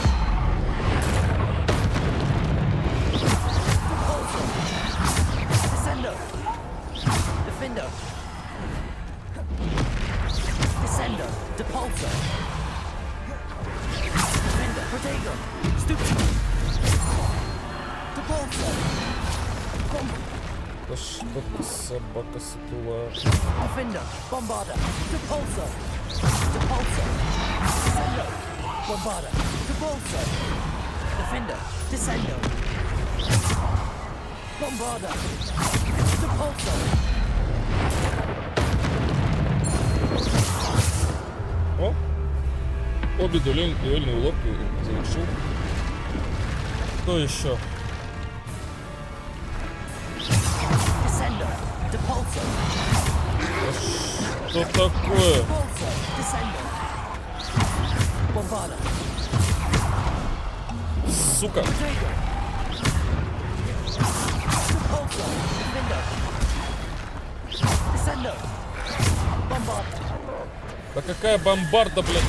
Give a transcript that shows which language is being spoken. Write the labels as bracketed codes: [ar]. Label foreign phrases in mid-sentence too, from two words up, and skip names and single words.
[ru] Depulsor. Descender. Defender. Descender. Depulsor. Defender. Protego. Stupid. Depulsor. Да что ты, собака сутулая? Defender. Bombarder. Depulsor. Depulsor. Descender. Bombarder. Depulsor. Defender. Descender. Bombarder. Depulsor. О! Обе дуэльные уловки завершил. Что еще? Descender. Depulsor. Что такое? Depulsor. Descender. Bombarder. Сука! Protego. Depulsor. Defender. Да какая бомбарда, блядь?